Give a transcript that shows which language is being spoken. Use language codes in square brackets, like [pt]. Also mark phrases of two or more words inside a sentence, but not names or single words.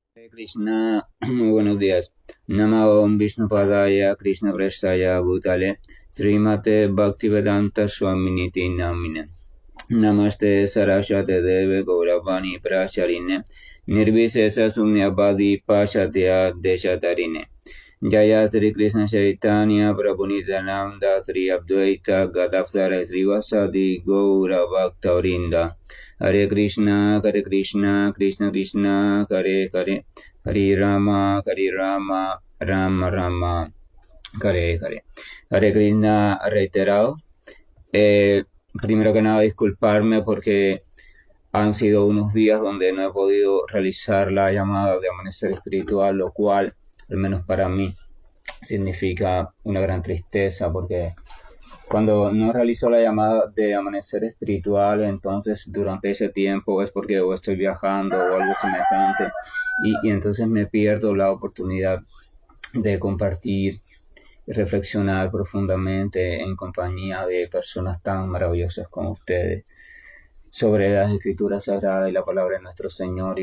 [es] Krishna, muy buenos días. [sa] Namo Vishnu Padaya Krishna Prestaya Bhutale Srimate Bhaktivedanta Swaminiti Namine Namaste Saraswate Deve Gauravani Pracharine Nirvisesa Sumyabadi Pashatya Deshatarine Jaya Sri Krishna Chaitanya Prabhu Nityananda Sri Advaita Gadadhara Srivasadi Gaura Bhaktavrinda Hare Krishna, Krishna Krishna, Hare Hare, Hare Rama, Rama Rama, Hare Hare. Hare Krishna [es] reiterado. Primero que nada, disculparme porque han sido unos días donde no he podido realizar la llamada de amanecer espiritual, lo cual, al menos para mí, significa una gran tristeza porque cuando no realizo la llamada de amanecer espiritual, entonces durante ese tiempo es porque o estoy viajando o algo semejante y entonces me pierdo la oportunidad de compartir y reflexionar profundamente en compañía de personas tan maravillosas como ustedes sobre las escrituras sagradas y la palabra de nuestro Señor.